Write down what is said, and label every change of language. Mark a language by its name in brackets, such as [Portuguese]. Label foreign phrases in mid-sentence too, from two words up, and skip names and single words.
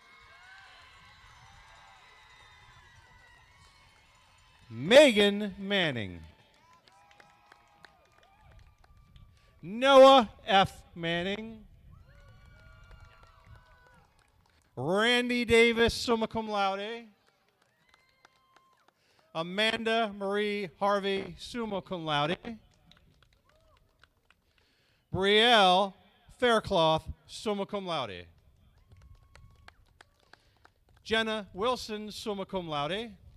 [English] Megan Manning. Noah F. Manning. Randy Davis, [Latin] summa cum laude. [English] Amanda Marie Harvey, [Latin] summa cum laude. [English] Brielle Faircloth, [Latin] summa cum laude. [English] Jenna Wilson, [Latin] summa cum laude.